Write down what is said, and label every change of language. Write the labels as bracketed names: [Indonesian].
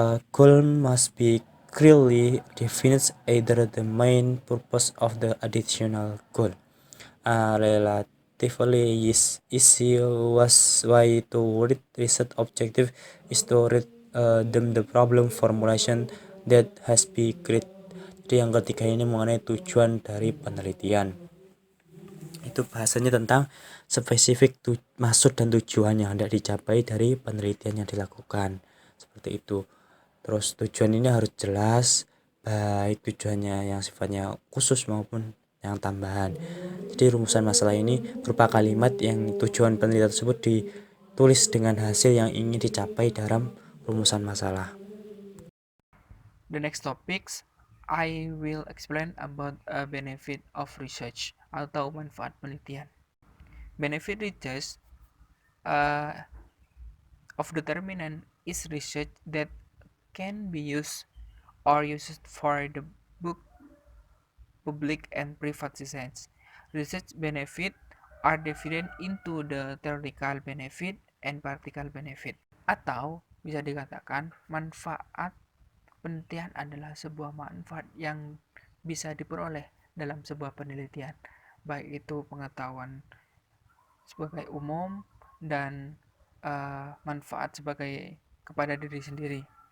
[English] Goal must be clearly defined, either the main purpose of the additional goal. Relatively easy way to read research objective is to read the problem formulation that has been created. [Indonesian] Jadi yang ketiga ini mengenai tujuan dari penelitian. Itu bahasanya tentang spesifik maksud dan tujuan yang hendak dicapai dari penelitian yang dilakukan. Seperti itu. Terus tujuan ini harus jelas, baik tujuannya yang sifatnya khusus maupun yang tambahan. Jadi rumusan masalah ini berupa kalimat yang tujuan penelitian tersebut ditulis dengan hasil yang ingin dicapai dalam rumusan masalah. [English] The next topics I will explain about a benefit of research [Indonesian] atau manfaat penelitian. [English] Benefit research uh, of determinant is research that can be used or used for the book, public and private science. Research benefit are divided into the theoretical benefit and practical benefit. [Indonesian] Atau bisa dikatakan manfaat penelitian adalah sebuah manfaat yang bisa diperoleh dalam sebuah penelitian, baik itu pengetahuan sebagai umum dan manfaat sebagai kepada diri sendiri.